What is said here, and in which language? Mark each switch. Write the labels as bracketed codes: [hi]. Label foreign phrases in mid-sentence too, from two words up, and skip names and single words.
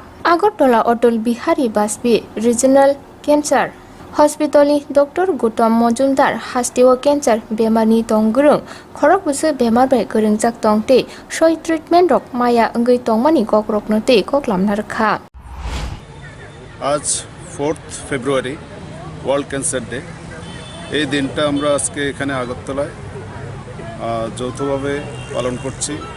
[trp] Agartala Atal Bihari Vajpayee Regional Cancer Hospital Dr. Gautam Majumdar Hastewa Cancer Bemarni Tongrung Khorok busu bemar bai gorengjak tongte soi treatment rok maya angoi tongmani kokrok note koklamnar kha. [bn] আজ 4th ফেব্রুয়ারি ওয়ার্ল্ড ক্যান্সার ডে। এই দিনটা আমরা আজকে এখানে আগরতলায় যৌথভাবে পালন করছি।